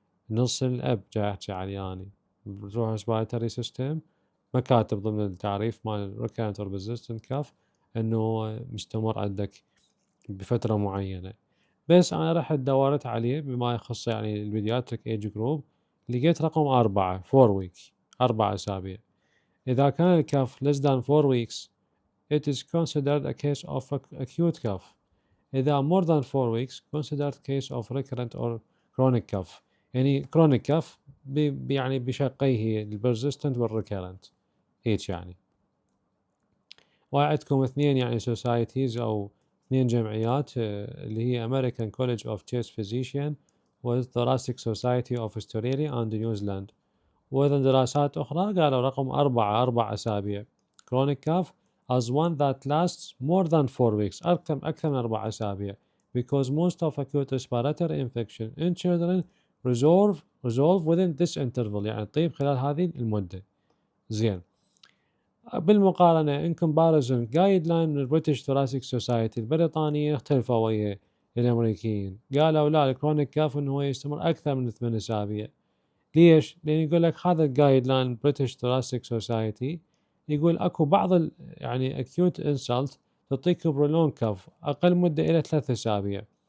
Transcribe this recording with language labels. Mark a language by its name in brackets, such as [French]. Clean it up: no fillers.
[Arabic] نيلسون الاب جاي احكي عليه اني، بتروح ريسبيراتوري سيستم ما كاتب ضمن التعريف مال [English] recurrent or persistent [Arabic] كاف انه مستمر عندك بفترة معينة. بس انا رحت دورت عليه بما يخص يعني البيدياتريك ايج جروب، لقيت رقم 4 4 ويك، 4 اسابيع. اذا كان الكاف [English] less than 4 weeks it is considered a case of acute cough. [Arabic] إذا [English] more than 4 weeks considered case of recurrent or chronic cough. [Arabic] يعني [English] chronic cough [Arabic] يعني بشقيه البرزستنت والريكرنت هيك يعني. وعندكم اثنين يعني societies أو اثنين جمعيات اللي هي American College of Chest Physician و Thoracic Society of Australia and New Zealand. وأيضا دراسات أخرى قالوا رقم 4 أسابيع [English] chronic cough as one that lasts more than 4 weeks، [Arabic] أكثر من 4 أسابيع [English] because most of acute respiratory infection in children resolve within this interval، [Arabic] يعني تطيب خلال هذه المدة. زين، بالمقارنة [English] in comparison guideline [Arabic] من البريتش ثوراسيك سوسايتي البريطانية اختلفوا ويا الأمريكيين، قالوا لا الكرونيك كاف إنه هو يستمر أكثر من 8 أسابيع. ليش؟ لأن يقول لك هذا الجايد لاين بريتش ثوراسيك سوسايتي يقول اكو بعض يعني [English] acute insult [Arabic] تعطيك برولون كاف اقل مدة الى 3 اسابيع.